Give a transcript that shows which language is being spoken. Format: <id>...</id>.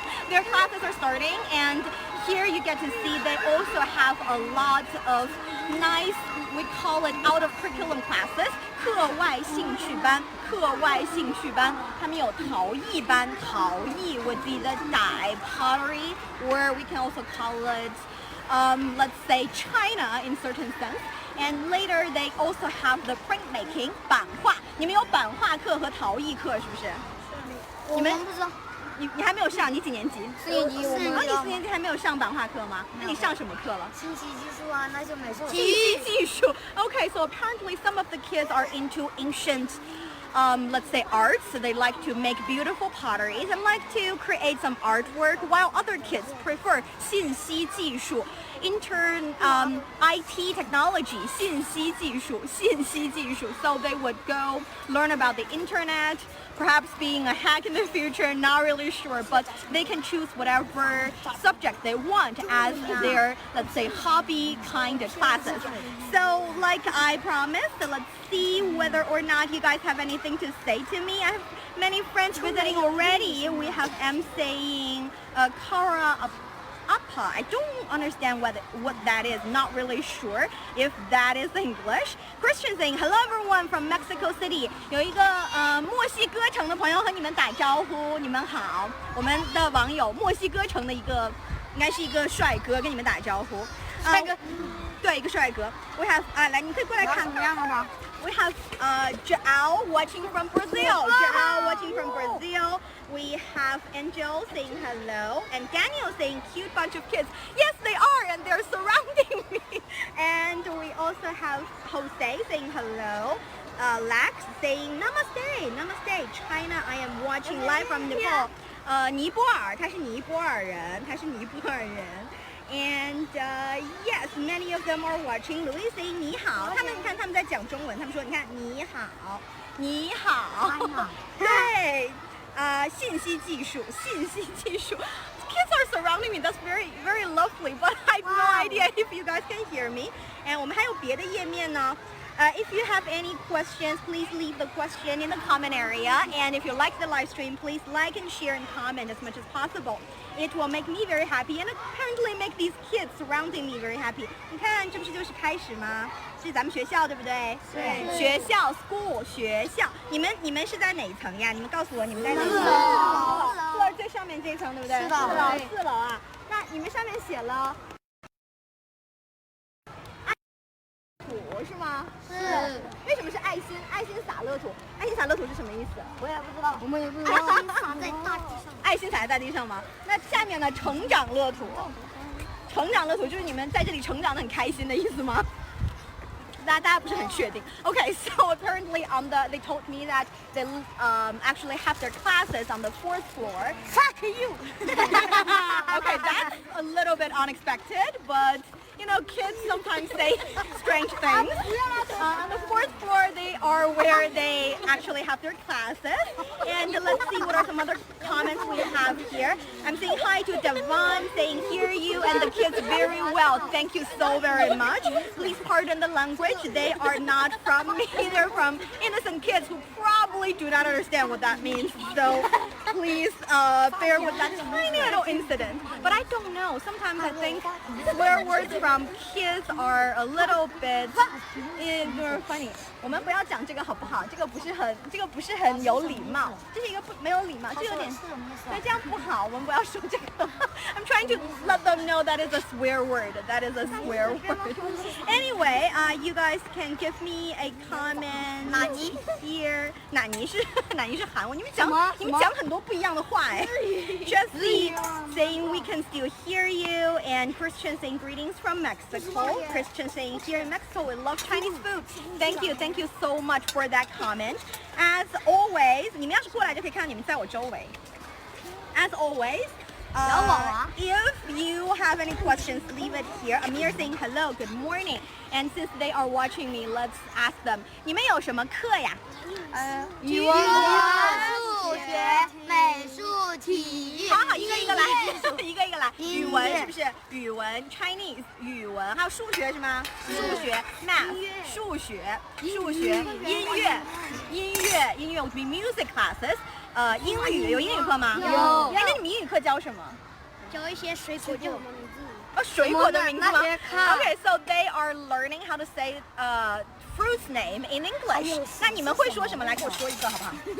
<en>Their classes are starting, and here you get to see they also have a lot of nice, we call it out of curriculum classes,</en> <zh>课外兴趣班，课外兴趣班，他们有陶艺班，陶艺</zh> <en>would be the dye pottery, or we can also call it, let's say China in certain sense. And later they also have the printmaking, 版画。</en> <zh>你们有版画课和陶艺课是不是？我们不知道。你还没有上，你几年级？4年级，我们。你4年级还没有上版画课吗？那你上什么课了？信息技术啊，那就美术。信息技术。</zh> <en>Okay, so apparently some of the kids are into ancient, let's say arts. So they like to make beautiful potteries and like to create some artwork, while other kids prefer 信息技术. Intern IT technology, 信息技术. So they would go learn about the internet, perhaps being a hack in the future, not really sure, but they can choose whatever subject they want as their, let's say, hobby kind of classes. So like I promised, let's see whether or not you guys have anything to say to me. I have many friends visiting already. We have M saying, Kara Appa. I don't understand what that is. Not really sure if that is English. Christian saying, hello everyone from Mexico City.</en> <zh>有一个墨西哥城的朋友和你们打招呼，你们好。我们的网友墨西哥城的一个，应该是一个帅哥，跟你们打招呼。帅哥，对，一个帅哥。</zh> <en>We have</en> <zh>来，你可以过来看。怎么样了吗？</zh> <en>We have Joao watching from Brazil. Joao watching from Brazil. We have Angel saying hello, and Daniel saying cute bunch of kids. Yes, they are, and they're surrounding me. And we also have Jose saying hello. Lax saying namaste, namaste. China, I am watching live from Nepal.</en> <zh>尼泊尔，他是尼泊尔人，他是尼泊尔人。</zh> <en>And yes, many of them are watching.</en> <zh>Louis saying 你好，他们看他们在讲中文，他们说你看你好，你好，对，信息技术，信息技术。</zh> <en>Kids are surrounding me. That's very, very lovely. But I have no idea if you guys can hear me. And</en> <zh>我们还有别的页面呢。</zh> <en>If you have any questions, please leave the question in the comment area. And if you like the live stream, please like and share and comment as much as possible. It will make me very happy and apparently make these kids surrounding me very happy.</en> <zh>你看，这不是就是开始吗？是咱们学校对不对？对。学校 school 学校，你们是在哪一层呀？你们告诉我，你们在哪一层？ 4楼最上面这一层对不对？4楼。4楼啊。那你们上面写了。是吗？是。为什么是爱心？爱心洒乐土。爱心洒乐土是什么意思？我也不知道。我们也不知道。爱心洒在大地上。爱心洒在大地上吗？那下面呢？成长乐土。成长乐土就是你们在这里成长的很开心的意思吗？大家不是很确定。</zh> <en>Okay, so apparently they told me that they actually have their classes on the 4th floor. Fuck you. Okay, that's a little bit unexpected, but. You know, kids sometimes say strange things. On the 4th floor, they are where they actually have their classes. And let's see what are some other comments we have here. I'm saying hi to Devon, saying hear you and the kids very well. Thank you so very much. Please pardon the language. They are not from me. They're from innocent kids who probably do not understand what that means. So please bear with that tiny little incident. But I don't know. Sometimes I think swear words from kids are a little bit funny.</en> <zh>我们不要讲这个好不好？这个不是很有礼貌，这是一个没有礼貌，这有点对，这样不好，我们不要说这个。</zh> <en>I'm trying to let them know that is a swear word. That is a swear word. Anyway, you guys can give me a comment here.</en> <zh>哪尼是韩文，你们讲很多不一样的话哎。</zh> <en>Jessie saying we can still hear you, and Christian saying greetings from Mexico. Christian saying here in Mexico we love Chinese food. Thank you so much for that comment. As always,</en> <zh>你们要是过来就可以看到你们在我周围。</zh> <en>As always, if you have any questions, leave it here. Amir saying hello, good morning. And since they are watching me, let's ask them.</en> <zh>你们有什么课呀？语文。学、美术、体育。好，一个一个来音乐，一个一个来。音乐语文是不是？语文 Chinese 语文，还有数学是吗？数学 math 数学，数学音乐</zh> <en>would be music classes。</en> <zh>英语有英语课吗？有哎，那你们英语课教什么？教一些水果叫什么名字？水果的名字吗那些看</zh> <en>？Okay, so they are learning how to say fruits name in English.</en> <zh>那你们会说什么？来给我说一个好不好？</zh>